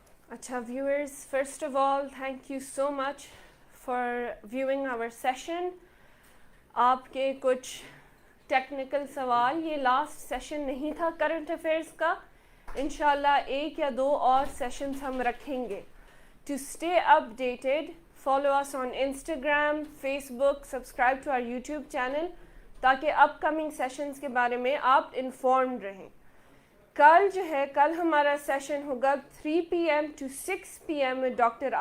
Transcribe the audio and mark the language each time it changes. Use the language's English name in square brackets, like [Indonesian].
[English] Acha viewers, first of all, thank you so much for viewing our session. [Urdu] آپ کے کچھ technical سوال, یہ لاسٹ سیشن نہیں تھا کرنٹ افیئرس کا, انشاءاللہ 1 یا 2 اور سیشنز ہم رکھیں گے, [English] To stay updated, follow us on Instagram, Facebook, subscribe to our YouTube channel [Urdu] تاکہ اپ کمنگ سیشنز کے بارے میں آپ انفارمڈ رہیں. کل جو ہے کل ہمارا سیشن ہوگا [English] 3 PM to 6 PM with Dr.